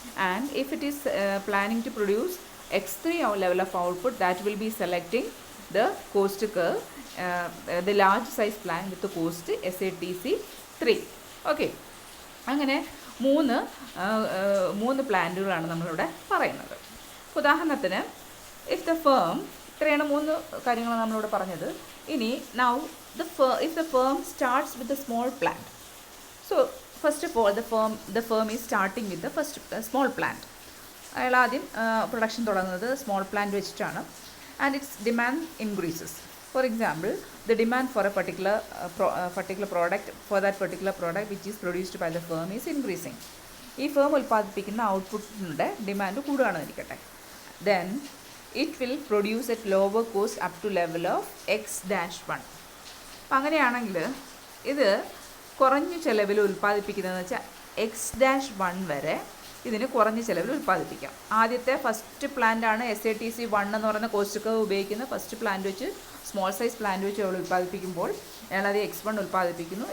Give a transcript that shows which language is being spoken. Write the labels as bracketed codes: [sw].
[en] and if it is planning to produce X3 level of output, that will be selecting the cost curve, the large size plant with the cost SATC3. [ml] Okay, അങ്ങനെ 3 പ്ലാന്റുകളാണ് നമ്മളിവിടെ പറയുന്നത്. ഉദാഹരണത്തിന് [en] if the firm, [ml] ഇത്രയാണ് 3 കാര്യങ്ങൾ നമ്മളിവിടെ പറഞ്ഞത്. ഇനി [en] Now if the firm starts with the small plant, so first of all the firm is starting with the first small plant. [ml] അയാൾ ആദ്യം പ്രൊഡക്ഷൻ തുടങ്ങുന്നത് സ്മോൾ പ്ലാന്റ് വെച്ചിട്ടാണ്. [en] And its demand increases. For example, the demand for a particular product, for that particular product which is produced by the firm is increasing. [ml] ഈ firm ഉൽപ്പാദിപ്പിക്കുന്ന ഔട്ട്പുട്ടിൻ്റെ demand കൂടുകയാണെന്ന് ഇരിക്കട്ടെ. [en] Then it will produce at lower cost up to level of X-1. [ml] അപ്പം അങ്ങനെയാണെങ്കിൽ ഇത് കുറഞ്ഞ ചിലവിൽ ഉൽപ്പാദിപ്പിക്കുന്നതെന്ന് വെച്ചാൽ X-1 വരെ ഇതിന് കുറഞ്ഞ ചിലവിൽ ഉൽപ്പാദിപ്പിക്കാം. ആദ്യത്തെ ഫസ്റ്റ് പ്ലാന്റ് ആണ് SATC1 എന്ന് പറയുന്ന കോസ്റ്റ് കർവ് ഉപയോഗിക്കുന്ന ഫസ്റ്റ് പ്ലാന്റ് വെച്ച്, സ്മോൾ സൈസ് പ്ലാന്റ് വെച്ച് അവൾ ഉൽപ്പാദിപ്പിക്കുമ്പോൾ അയാളത് X1 ഉൽപ്പാദിപ്പിക്കുന്നു.